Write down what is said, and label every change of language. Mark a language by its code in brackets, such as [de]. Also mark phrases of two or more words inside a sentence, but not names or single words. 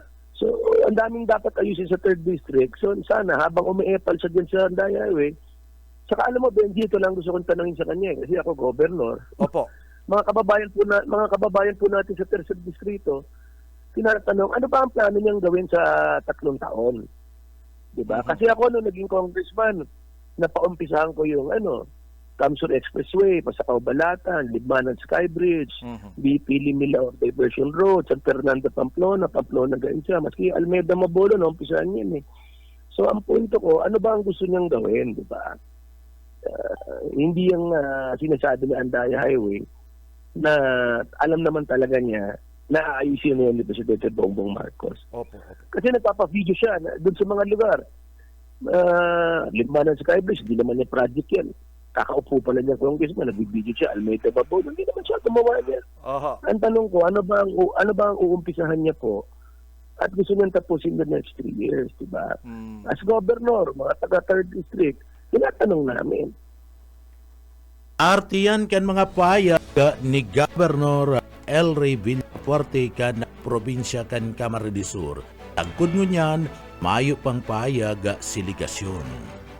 [tl] So, ang daming dapat ayusin sa 3rd District. So, sana habang umiepal siya dyan sa Andaya Highway, saka alam mo, Benji, ito lang gusto kong tanongin sa kanya kasi ako governor. Opo. Mga kababayan po natin sa 3rd Distrito, tinatanong, ano ba ang plano niyang gawin sa 3 taon? Diba? Kasi ako nung naging congressman, napaumpisahan ko yung Kamsur Expressway, Pasakaw Balatan, Libmanan Skybridge, BP Limilao Diversion Road, San Fernando Pamplona Gainsa, maski Almeida Mabolo, naumpisahan yan eh. So ang punto ko, ano ba ang gusto niyang gawin, di ba? Hindi yung sinasabi ni Andaya Highway na alam naman talaga niya na ayusin na yan ni Presidente Bongbong Marcos. Opo. Kasi nagpapa-video siya doon sa mga lugar. Libmanan Skybridge, hindi naman niya project yan. Kakaupo pala niya congressman, nagbibideo siya, Almeida Mabolo, hindi naman siya gumawa niya. Aha. Ang tanong ko, ano ba ang uumpisahan niya po? At gusto niyang tapusin [en] the next 3 years, [tl] di ba? Mm. [en] As governor, [tl] mga taga 3rd District, tinatanong namin. [bik] Artiyan kan mga payag ni Gobernador Elry Villafuerte kan probinsya kan Camarines del Sur. Tagkod ngunyan, mayo pang payag siligasyon.